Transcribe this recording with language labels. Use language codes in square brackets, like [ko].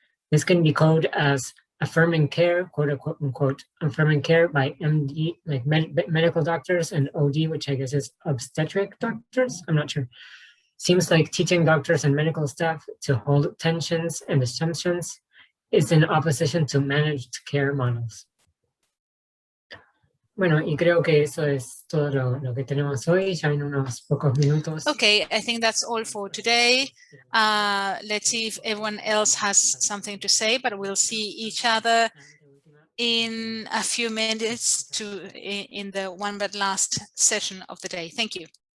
[en] This can be coded as affirming care, quote unquote, affirming care by MD, like medical doctors, and OD, which I guess is obstetric doctors, I'm not sure. Seems like teaching doctors and medical staff to hold tensions and assumptions is in opposition to managed care models. [es] Bueno, y creo que eso es todo lo que tenemos hoy, ya en unos pocos minutos. [en] Okay, I think that's all for today. Let's see if everyone else has something to say, but we'll see each other in a few minutes in the one but last session of the day. Thank you.